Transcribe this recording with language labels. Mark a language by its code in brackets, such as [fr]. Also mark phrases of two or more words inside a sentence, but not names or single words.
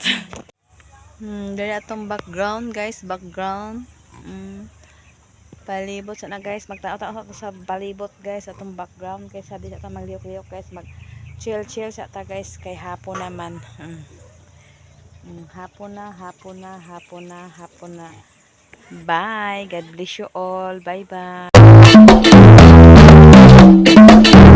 [ceb] Dali atong background guys, palibot sana guys, magtao-tao sa palibot guys atong background kay sabi sa ta magliyok-liyok guys, mag chill sa ta guys kay hapon naman. Hapon na. Bye. [en] God bless you all. Bye bye.